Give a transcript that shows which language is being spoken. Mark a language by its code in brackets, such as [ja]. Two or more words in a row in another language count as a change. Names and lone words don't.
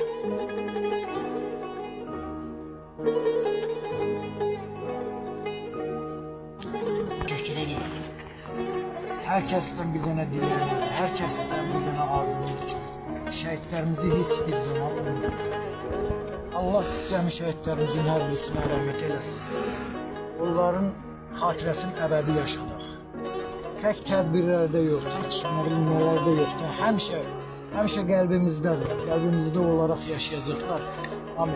[tr] Teşekkür ederim. Herkesten bir tane dilerim, herkesten bir tane arzum için. Şehitlerimizi hiçbir zaman unutmayın. [az] Allah cəmi şehitlerimizin hər birisine rəhmət eləsin. Onların xatirəsini əbədi yaşadaq. Tək tədbirlərdə yox, tək nələrdə yox da həmişə qəlbimizdədir. Qəlbimizdə olaraq yaşayacaqlar. Amin.